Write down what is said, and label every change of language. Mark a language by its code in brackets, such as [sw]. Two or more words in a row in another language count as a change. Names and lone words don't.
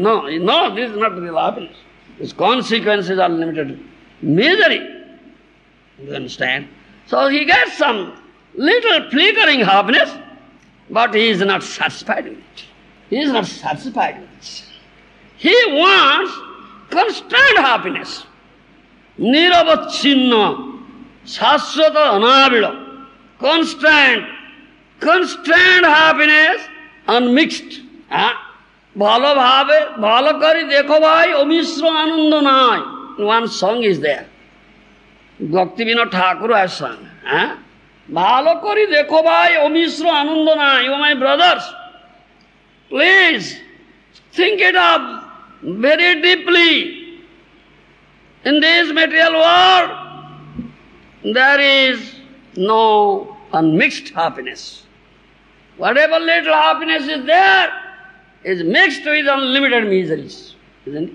[en] No, this is not real happiness. Its consequence is unlimited misery. You understand? So he gets some little flickering happiness, but he is not satisfied with it. He is not satisfied with it. He wants constant happiness. [bn] Niravachinna, shaswata anabila, [en] constant happiness, unmixed. [bn] Bhalo bhave, bhalo kari dekho bhai, omisra ananda nai. [en] One song is there. Bhakti Vinod Thakur has sung. [bn] Bhalo kari dekho bhai, omisra ananda nai. [en] You my brothers, please think it up very deeply. In this material world, there is no unmixed happiness. Whatever little happiness is there is mixed with unlimited miseries, isn't it?